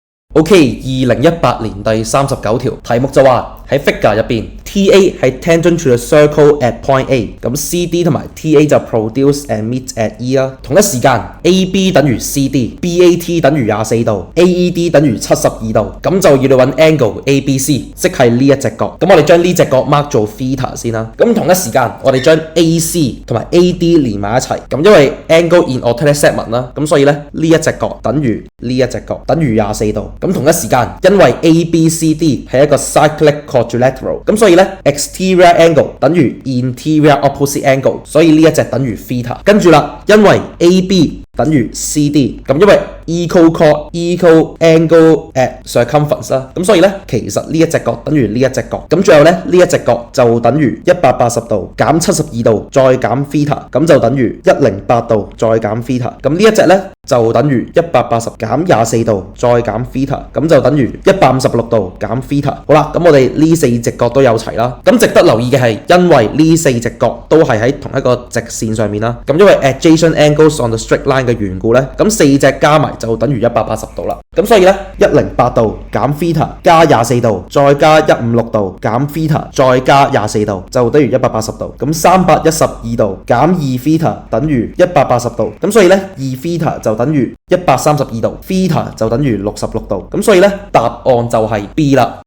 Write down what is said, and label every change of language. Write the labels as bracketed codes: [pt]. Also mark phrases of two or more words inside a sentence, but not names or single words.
[yue] OK， 2018年第39條題目就話喺 figure 入邊 TA 係 [en] tangent to the circle at point A， [yue] 咁 CD 同埋 TA 就 [en] produce and meet at E [yue] 啦。同一時間 AB 等於 CD，BAT 等於24度，AED 等於72度，咁就要你揾 [en] angle ABC， [yue] 即係呢一隻角。咁我哋將呢隻角 mark 做 theta 先啦。咁同一時間我哋將 AC 同埋 AD 連埋一齊。咁因為 [en] angle in alternate segment [yue] 啦，咁所以咧呢一隻角等於呢一隻角等於24度。咁同一時間因為 ABCD 係一個 [en] cyclic quadrilateral， [yue] 咁所以咧 [en] exterior angle [yue] 等於 [en] interior opposite angle， [yue] 所以呢一隻等於 theta。跟住啦，因為 AB 等於 CD， 咁因為 [en] equal chord angle at circumference [yue] 啦，咁所以咧其實呢一隻角等於呢一隻角，咁最後咧呢一隻角就等於180度減72度再減 theta， 咁就等於108度再減 theta， 咁呢一隻咧就等於180減24度再減 theta， 咁就等於156度減 theta。好啦，咁我哋呢四隻角都有齊啦。咁值得留意嘅係，因為呢四隻角都係喺同一個直線上面啦，咁因為 [en] adjacent angles on the straight line [yue] 嘅緣故咧，咁四隻加埋就等於180度啦。咁所以咧108度減 theta 加24度再加156度減 theta 再加24度就等於180度。咁312度減2 theta 等於180度。咁所以咧2 theta 就等於132度 ，theta 就等於66度。咁所以咧答案就係 B 啦。